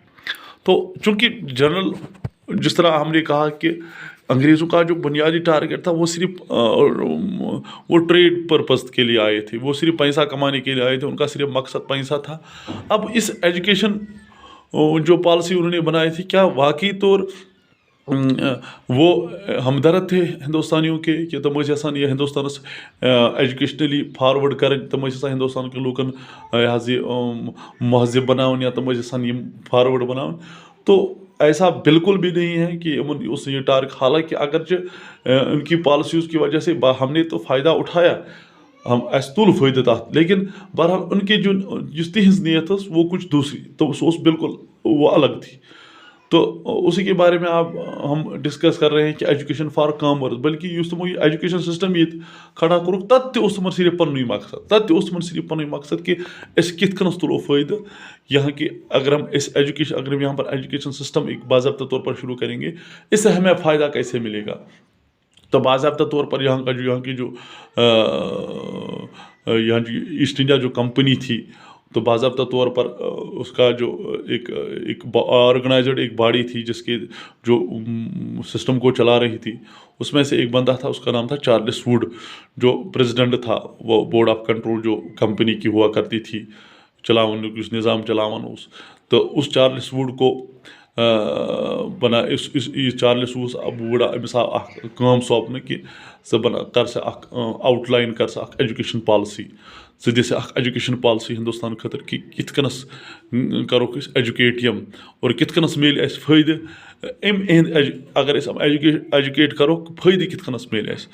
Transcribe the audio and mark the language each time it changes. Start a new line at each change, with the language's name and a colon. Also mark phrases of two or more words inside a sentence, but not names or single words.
Urdu: تو چونکہ جنرل، جس طرح ہم نے کہا کہ انگریزوں کا جو بنیادی ٹارگیٹ تھا، وہ صرف وہ
English: trade purpose
Urdu: کے لیے آئے تھے، وہ صرف پیسہ کمانے کے لیے آئے تھے، ان کا صرف مقصد پیسہ تھا. اب اس ایجوکیشن جو پالیسی انہوں نے بنائی تھی، کیا واقعی طور وہ ہمدرد تھے ہندوستانیوں کے کہ
Kashmiri: तम ये हिंदुस्तान
English: educationally forward
Kashmiri: कर, तम हिंदुस्तान के लूकन महजब बनावन, या तम फॉरवर्ड बनावन।
Urdu: تو ایسا بالکل بھی نہیں ہے کہ اس یہ ٹارگیٹ، حالانکہ اگر ان کی پالیسیز کی وجہ سے ہم نے تو فائدہ اٹھایا,
Kashmiri: हम तुल फ़ायदे तथ,
Urdu: لیکن بہرحال ان کے جو
Kashmiri: तिहज नीयत
Urdu: وہ کچھ دوسری، تو بالکل وہ الگ تھی. تو اسی کے بارے میں آپ ہم ڈسکس کر رہے ہیں کہ
English: education for commerce,
Kashmiri: बल्कि तमो
English: education system
Kashmiri: ये खड़ा कोरुक, तम सिर्फ पन्न मकसद, तम सिर्फ पन्न मकसद कि कित कन तुलो फ़ायदे
Urdu: یہاں کی. اگر ہم اس ایجوکیشن، اگر ہم یہاں پر
English: education system
Urdu: ایک باضابطہ طور پر شروع کریں گے، اس سے ہمیں فائدہ کیسے ملے گا. تو باضابطہ طور پر یہاں کی جو ایسٹ انڈیا جو کمپنی تھی, تو باضابطہ طور پر اس کا جو ایک آرگنائزڈ ایک باڈی تھی جس کے جو سسٹم کو چلا رہی تھی، اس میں سے ایک بندہ تھا، اس کا نام تھا چارلس ووڈ، جو پریزیڈنٹ تھا وہ بورڈ آف کنٹرول جو کمپنی کی ہوا کرتی تھی،
Kashmiri: چلاون یُس نظام چلاون اوس،
Urdu: تو اس چارلس ووڈ کو
Kashmiri: بنا یہ چارلس ووڈ أمِس آو اکھ کٲم سونپنہٕ کہ ژٕ کر سا اکھ
English: outline
Kashmiri: کر سا اکھ
English: education policy,
Kashmiri: ژٕ دِ سا اکھ
English: education policy
Kashmiri: ہندوستان خٲطرٕ کہ کِتھ کٔنس کروکھ أسۍ ایجوکیٹ یِم اور کِتھ کٔنس میلہِ اَسہِ فٲیدٕ اَمہِ یِہنٛدِ اگر أسۍ یِم ایجوکیٹ کروکھ فٲیدٕ کِتھ کٔنس میلہِ اَسہِ.